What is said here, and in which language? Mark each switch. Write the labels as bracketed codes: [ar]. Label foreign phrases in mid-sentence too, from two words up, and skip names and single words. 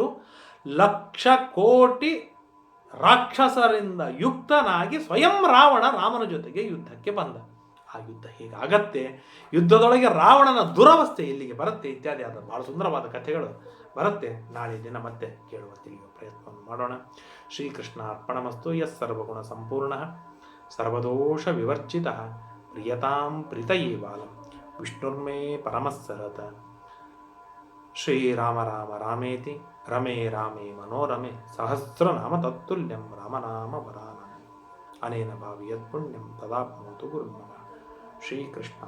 [kn] 1,00,000 ಕೋಟಿ ರಾಕ್ಷಸರಿಂದ ಯುಕ್ತನಾಗಿ ಸ್ವಯಂ ರಾವಣ ರಾಮನ ಜೊತೆಗೆ ಯುದ್ಧಕ್ಕೆ ಬಂದ. ಆ ಯುದ್ಧ ಹೇಗಾಗತ್ತೆ, ಯುದ್ಧದೊಳಗೆ ರಾವಣನ ದುರವಸ್ಥೆ ಇಲ್ಲಿಗೆ ಬರುತ್ತೆ ಇತ್ಯಾದಿ ಆದ ಬಹಳ ಸುಂದರವಾದ ಕಥೆಗಳು ಬರುತ್ತೆ. ನಾಳೆ ದಿನ ಮತ್ತೆ ಕೇಳುವ ತಿಳಿಯುವ ಪ್ರಯತ್ನವನ್ನು ಮಾಡೋಣ. [sa] ಶ್ರೀಕೃಷ್ಣ ಅರ್ಪಣಮಸ್ತು. ಸರ್ವಗುಣ ಸಂಪೂರ್ಣ ಸರ್ವದೋಷ ವಿವರ್ಜಿತ ಪ್ರಿಯತಾಂ ಪ್ರೀತಯೇ ಬಾಲಂ ವಿಷ್ಣುರ್ಮೇ ಪರಮಸ್ಸರತ. ಶ್ರೀರಾಮ ರಾಮ ರಾಮೇತಿ ರಮೇ ರಾಮೇ ಮನೋರಮೆ ಸಹಸ್ರನಾಮ ತತ್ತುಲ್ಯಂ ರಾಮನಾಮ ವರಾನನೆ ಅನೇನ ಭಾವಿಯತ್ ಪುಣ್ಯಂ ತದಾಪ್ನೋತು ಗುರುರ್ಮಮ.